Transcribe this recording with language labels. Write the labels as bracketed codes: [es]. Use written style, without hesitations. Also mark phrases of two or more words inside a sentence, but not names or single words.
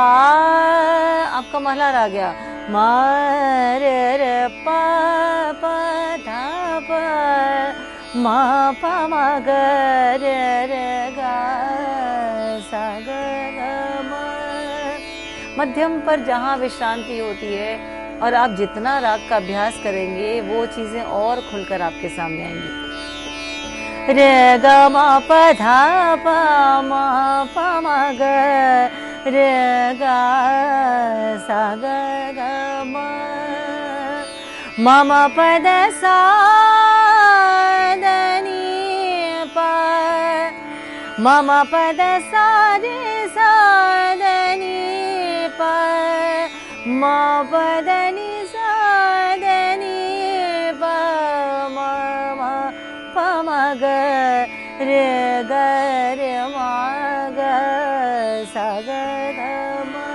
[hi] आपका मल्हार आ गया। म रे पा प धा प म प म ग रे ग सा ग ग म। मध्यम पर जहाँ विश्रांति होती है और आप जितना राग का अभ्यास करेंगे वो चीजें और खुलकर आपके सामने आएंगी। रे ग म प धा प म प म ग रे ग सा ग ग म म प द सा द नि प म प द सा रे सा द नि प म प द नि सा द नि प म प म ग रे ग रे म ग सा ग ग म